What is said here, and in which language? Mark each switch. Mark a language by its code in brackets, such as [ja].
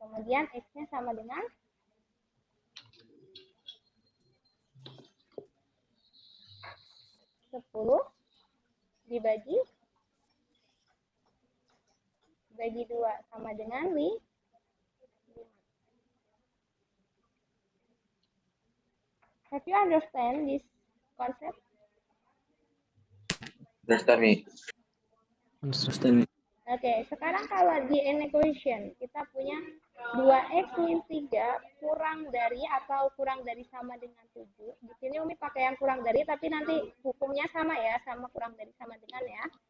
[id] Kemudian x-nya sama dengan 10 dibagi 2 sama dengan 5. [en] Have you understand this concept? Understand me. Understand. [id] Oke, sekarang kalau di an equation kita punya 2x min 3 kurang dari atau kurang dari sama dengan 7. Di sini Umi pakai yang kurang dari, tapi nanti hukumnya sama ya, sama kurang dari sama dengan ya.